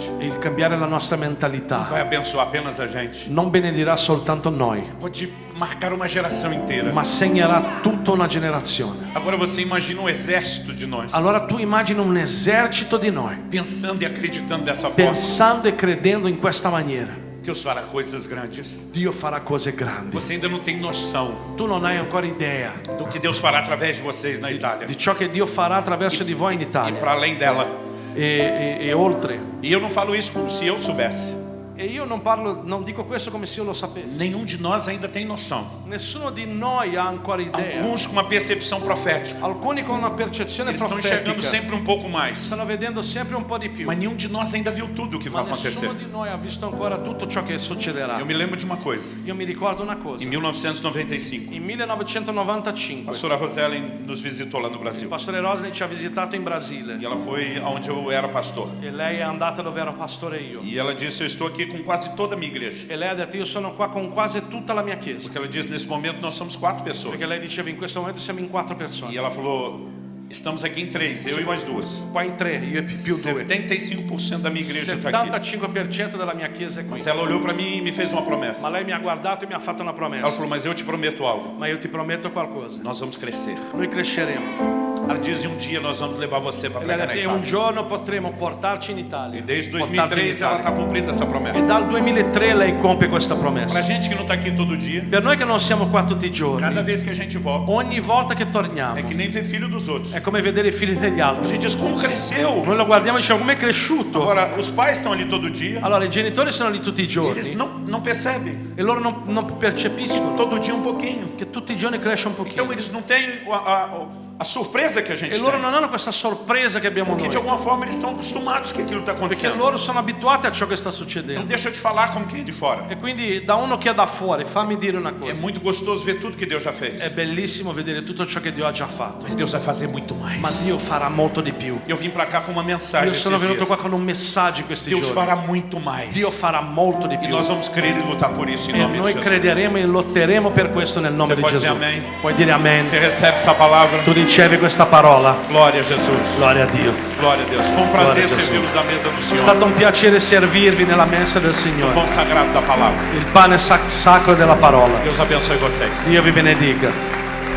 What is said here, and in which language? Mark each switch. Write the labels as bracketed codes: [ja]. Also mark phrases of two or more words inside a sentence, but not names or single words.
[it] il cambiare la nostra mentalità [pt] vai abençoar apenas a gente. [it] non benedirà soltanto noi, [pt] Pode marcar uma geração inteira. [it] ma segnerà tutta una generazione. [pt] Agora você imagina um exército de nós [it] Allora tu immagini un esercito di noi, [pt] pensando e acreditando dessa forma. [it] pensando e credendo in questa maniera. [pt] Deus fará coisas grandes. [it] Dio farà cose grandi. [pt] Você ainda não tem noção [it] Tu non hai ancora idea [pt] do que Deus fará através de vocês na Itália [it] di ciò che Dio farà attraverso di voi in [pt] e [it] Italia [pt] para além dela. [it] e oltre. [pt] E eu não falo isso como se eu soubesse. [it] E io non dico questo come se io lo sapessi. [pt] Nenhum de nós ainda tem noção. [it] Nessuno di noi ha ancora idea. [pt] Alguns com uma percepção profética. [it] Alcuni con una percezione [pt] Eles estão enxergando [it] profetica [pt] sempre um pouco mais. [it] stanno vedendo sempre un po' di più. [pt] Mas nenhum de nós ainda viu tudo o que vai [it] Ma [pt] acontecer. [it] nessuno di noi ha visto ancora tutto ciò che succederà. [pt] Eu me lembro de uma coisa. [it] Io mi ricordo una [pt] Em [it] cosa. [pt] 1995, [it] In [pt] a [it] 1995 [pt] pastora Rosellen nos visitou lá no Brasil. [it] il pastore Rosny ci ha visitato in [pt] E [it] Brasile [pt] ela foi aonde eu era pastor. [it] e lei è andata dove ero pastore io. [pt] E ela disse: eu estou aqui com quase toda a minha igreja. [it] E lei ha detto io sono qua con quasi tutta la mia chiesa. [pt] Porque ela disse: nesse momento nós somos 4 pessoas. [it] Perché lei diceva in questo momento siamo in 4 [pt] E [it] persone. [pt] ela falou: estamos aqui em 3, eu e mais 2. [it] Qua in 3, io e più 2. [pt] 75% da minha igreja está aqui. [it] 75% della mia chiesa è qui. [pt] Mas ela olhou para mim e me fez uma promessa. [it] Ma lei mi ha guardato e mi ha fatto una [pt] Ela [it] promessa. [pt] falou: mas eu te prometo algo. [it] Ma io ti prometto qualcosa. [pt] Nós vamos crescer. [it] Noi cresceremo. [pt] Ela diz: um dia nós vamos levar você para [it] E lei ha [pt] pregar na [it] detto, e un [pt] Itália. [it] giorno potremo portarci in Italia. [pt] E desde [it] Portarti in [pt] 2003 ela [it] Italia. [pt] está cumprindo essa [it] E [pt] promessa. [it] dal 2003 lei compie questa [pt] Para [it] promessa. [pt] gente que não está aqui todo dia, [it] Per noi che non siamo qua tutti i [pt] cada [it] giorni, [pt] vez que a gente volta, [it] ogni volta che [pt] é [it] torniamo, [pt] que nem ver filho dos outros. [it] è come vedere i figli degli [pt] A [it] altri. [pt] gente diz: como cresceu? [it] Noi lo guardiamo e diciamo, come è cresciuto? [pt] Agora, os pais estão ali todo dia, [it] Allora, i genitori sono lì tutti i [pt] eles [it] giorni [pt] não percebem. [it] e loro non percepiscono [pt] Todo dia um pouquinho. [it] che tutti i giorni cresce un [pt] Então [it] pochino. [pt] eles não têm a surpresa que a gente [it] E loro [pt] tem. [it] non hanno questa sorpresa che abbiamo [pt] Porque de [it] noi. [pt] alguma forma eles estão acostumados que aquilo está [it] Perché [pt] acontecendo. [it] loro sono abituati a ciò che sta [pt] Então [it] succedendo. [pt] deixa eu te falar como quem é de fora. [it] E quindi da uno che è da fuori, fammi dire una [pt] É [it] cosa. [pt] muito gostoso ver tudo que Deus já [it] È [pt] fez. [it] bellissimo vedere tutto ciò che Dio ha già fatto. [pt] Mas Deus vai fazer muito mais. [it] Ma Dio farà molto di più. [pt] Eu vim para cá com uma mensagem [it] Io sono [pt] esses [it] venuto [pt] dias. [it] qua con un messaggio in questi [pt] Deus [it] giorni. [pt] fará muito mais. [it] Dio farà molto di [pt] E [it] più. [pt] nós vamos crer e lutar por isso em [it] E [pt] nome de [it] noi [pt] Jesus. [it] crederemo e lotteremo per questo nel nome [pt] Você [it] di [pt] pode [it] Gesù. [pt] dizer amém? [it] Puoi dire amen. [pt] Você recebe essa palavra? [it] Tu ricevi questa parola. [pt] Glória a Jesus. [it] Gloria a Dio. [pt] Glória a Deus. Foi um [it] Glória [pt] prazer [it] a Jesus. [pt] servi-los à mesa do [it] È [pt] Senhor. [it] stato un piacere servirvi nella mensa del [pt] O [it] Signore. [pt] pão sagrado da palavra. [it] Il pane sacro della parola. [pt] Deus abençoe vocês. [it] Dio vi benedica.